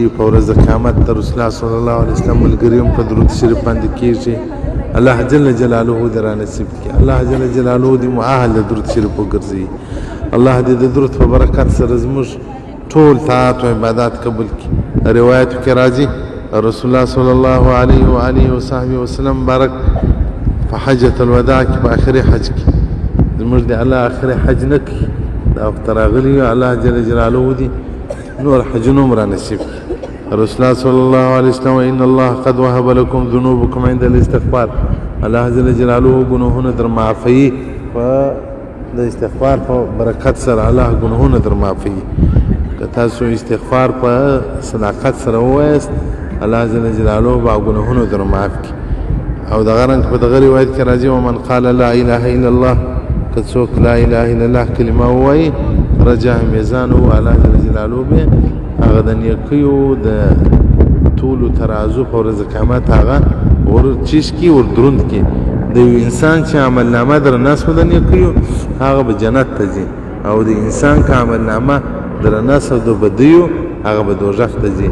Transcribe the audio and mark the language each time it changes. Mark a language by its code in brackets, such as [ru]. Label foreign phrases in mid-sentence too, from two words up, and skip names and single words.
[ps] په ورځ قیامت د رسول الله [ar] صلی الله علیه وسلم [ps] ملګري هم په درود شریف باندې کېږي. [ar] الله جل جلاله [ps] دې را نصیب کړي، [ar] الله جل جلاله [ps] دې مو اهل د درود شریف وګرځي. الله دې د درود په برکت سره زموږ ټول طاعت او عبادات قبول کړي. روایتو کې راځي رسول الله [ar] صلی الله علیه و آله وصحبه وسلم [ps] مبارک په [ar] حجۃ الوداع [ps] کې په آخري حج کې زموږ د الله آخري حج نه کړي، دا وخت راغلی [ar] الله جل جلاله [ps] دې نور حجونه هم را نصیب کړي. [ar] رسول الله صلی الله علیه وسلم ان الله قد وهب لكم ذنوبكم عند الاستغفار. الله جل جلاله [ps] ګناهونه در معافوي، په د استغفار په برکت سره الله ګناهونه در معافوي. که تاسو استغفار په صداقت سره ووایاست [ar] الله جل جلاله [ps] به ګناهونه در معاف کړي. او دغه رنګ په دغه روایت کې راځي [ar] ومن قال لا اله الا الله، [ps] که څوک [ar] لا اله الا الله [ps] کلمه ووایي [ar] رجع میزانه الله جل جلاله [ps] به هغه د نیکیو د ټولو ترازو په ورځ قیامت هغه ور چیش کی ور دروند کی. د یو انسان چې عمل نامه در نسو د نیکیو هغه به جنت ته ځي، او د انسان که عمل نامه در نسو د بدیو هغه به دوزخ ته ځي.